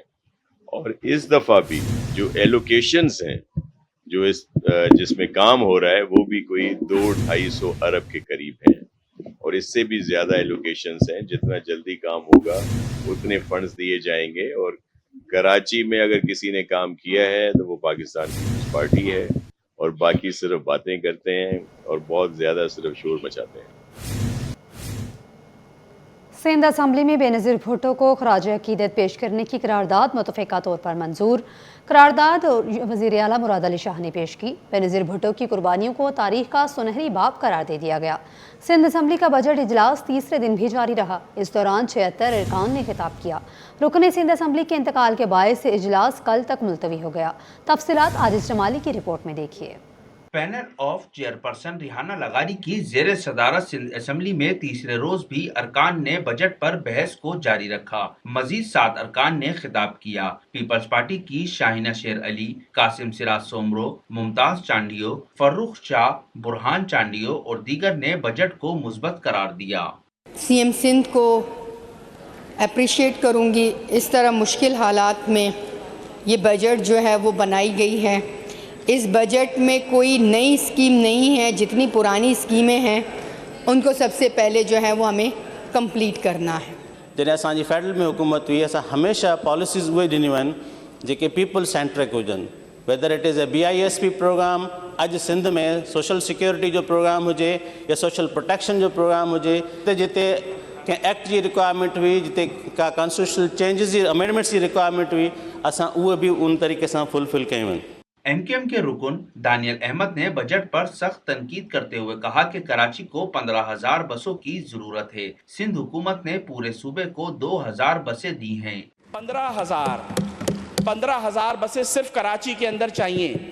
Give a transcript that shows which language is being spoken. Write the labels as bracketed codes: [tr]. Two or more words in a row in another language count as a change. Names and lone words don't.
[ur] اور اس دفعہ بھی جو ایلوکیشنز ہیں، جو جس میں کام ہو رہا ہے، وہ بھی کوئی 200-250 ارب کے قریب ہیں، اور اس سے بھی زیادہ ایلوکیشنز ہیں۔ جتنا جلدی کام ہوگا اتنے فنڈز دیے جائیں گے، اور کراچی میں اگر کسی نے کام کیا ہے تو وہ پاکستان پیپلز پارٹی ہے، اور باقی صرف باتیں کرتے ہیں اور بہت زیادہ صرف شور مچاتے ہیں۔ سندھ اسمبلی میں بینظیر بھٹو کو خراج عقیدت پیش کرنے کی قرارداد متفقہ طور پر منظور. قرارداد وزیر اعلیٰ مراد علی شاہ نے پیش کی. بینظیر بھٹو کی قربانیوں کو تاریخ کا سنہری باب قرار دے دیا گیا. سندھ اسمبلی کا بجٹ اجلاس تیسرے دن بھی جاری رہا. اس دوران 76 ارکان نے خطاب کیا۔ رکن سندھ اسمبلی کے انتقال کے باعث اجلاس کل تک ملتوی ہو گیا. تفصیلات عاجز جمالی کی رپورٹ میں دیکھیے. [en] Panel of Chairperson [ur] ریحانہ لغاری کی زیر صدارت سندھ اسمبلی میں تیسرے روز بھی ارکان نے بجٹ پر بحث کو جاری رکھا. مزید 7 ارکان نے خطاب کیا. پیپلز پارٹی کی شاہینہ شیر علی، قاسم سراج سومرو، ممتاز چانڈیو، فرخ شاہ، برہان چانڈیو اور دیگر نے بجٹ کو مثبت قرار دیا. سی ایم سندھ کو اپریشیئیٹ کروں گی، اس طرح مشکل حالات میں یہ بجٹ جو ہے وہ بنائی گئی ہے. اس بجٹ میں کوئی نئی اسکیم نہیں ہے، جتنی پرانی اسکیمیں ہیں ان کو سب سے پہلے جو ہے وہ ہمیں کمپلیٹ کرنا ہے. [sd] जॾहिं असांजी फेडरल में हुकूमत हुई, असां हमेशा पॉलिसीज़ उहे ॾिनियूं आहिनि जेके पीपल सेंट्रिक हुजनि। [en] whether it is a [sd] BISP प्रोग्राम, अॼु सिंध में [en] social security [sd] जो प्रोग्राम हुजे या [en] social protection [sd] जो प्रोग्राम हुजे, जिते कंहिं एक्ट जी रिक्वायरमेंट हुई, जिते का [en] constitutional changes [sd] जी अमेंडमेंट्स जी रिक्वायरमेंट हुई, असां उहे बि उन तरीक़े सां फुलफिल कयूं आहिनि। [ur] MKM کے رکن دانیال احمد نے بجٹ پر سخت تنقید کرتے ہوئے کہا کہ کراچی کو 15,000 بسوں کی ضرورت ہے. سندھ حکومت نے پورے صوبے کو 2,000 بسیں دی ہیں. 15,000 بسیں صرف کراچی کے اندر چاہئیں.